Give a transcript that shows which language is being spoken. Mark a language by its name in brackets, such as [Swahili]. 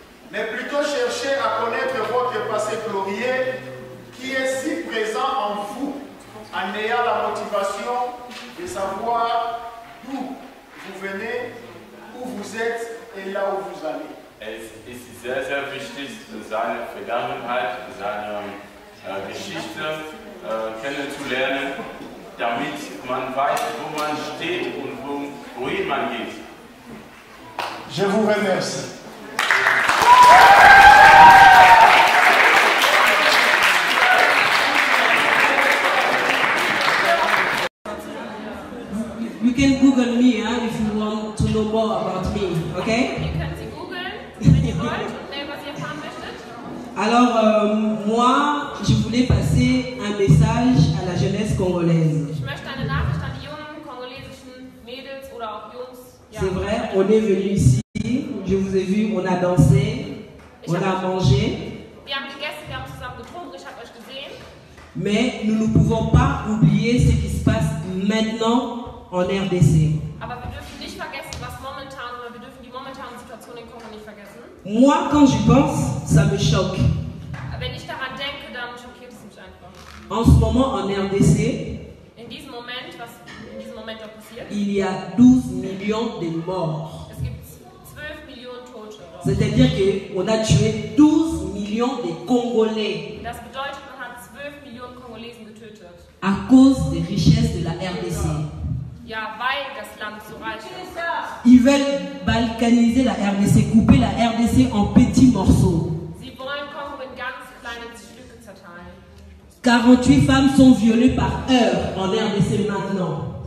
[French] Mais plutôt cherchez à connaître votre passé glorieux qui est si présent en vous, en ayant la motivation de savoir d'où vous venez, où vous êtes et là où vous allez. [German] Es ist sehr, sehr wichtig, seine Vergangenheit, seine Geschichte kennenzulernen, damit man weiß, wo man steht und wohin man geht. [French] Je vous remercie. [English] can Google me if you want to know more about me, okay? [German] Ihr könnt sie googeln, wenn ihr wollt und was ihr erfahren möchtet. [French] Alors, moi, je voulais passer un message à la jeunesse congolaise. [German] Ich möchte eine Nachricht an die jungen kongolesischen Mädels oder auch Jungs. Ja. [French] C'est vrai, on est venu ici, je vous ai vu, on a dansé, on a mangé. [German] Wir haben gegessen, wir haben zusammen getrunken, ich habe euch gesehen. [French] Mais nous ne pouvons pas oublier ce qui se passe maintenant en RDC. [German] Aber wir dürfen nicht vergessen, was momentan, oder wir dürfen die momentane Situation in Kongo nicht vergessen. [French] Moi, quand j'y pense, ça me choque. [German] Wenn ich daran denke, dann schockiert es mich einfach. [French] En ce moment, en RDC, [German] In diesem Moment, was in diesem Moment da passiert, [French] il y a 12 millions de morts. [German] es gibt 12 Millionen Tote. [French] C'est-à-dire qu'on a tué 12 millions de Congolais [German] Das bedeutet, man hat 12 Millionen Kongolesen getötet. [French] à cause des richesses de la RDC. [German] Ja, weil das Land so reich ist. [French] Ils veulent balkaniser la RDC, couper la RDC en petits morceaux. [German] Sie wollen Kongo in ganz kleine Stücke zerteilen. [French] 48 femmes sont violées par heure en RDC maintenant.